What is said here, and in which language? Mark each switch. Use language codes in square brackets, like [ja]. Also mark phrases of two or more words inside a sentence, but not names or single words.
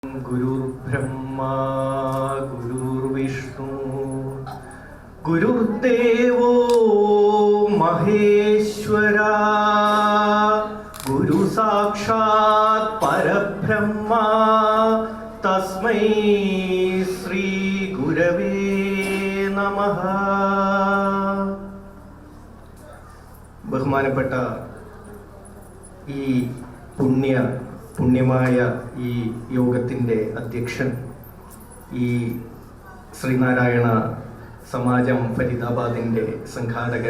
[sa] गुरुर्ब्रह्मा गुरुर्विष्णु गुरुर्देवो महेश्वरा गुरु साक्षात् परब्रह्मा तस्मै श्री गुरवे नमः. [ml] ബഹുമാനപ്പെട്ട ഈ പുണ്യമായ ഈ യോഗത്തിൻ്റെ അധ്യക്ഷൻ, ഈ ശ്രീനാരായണ സമാജം ഫരീദാബാദിൻ്റെ സംഘാടകൻ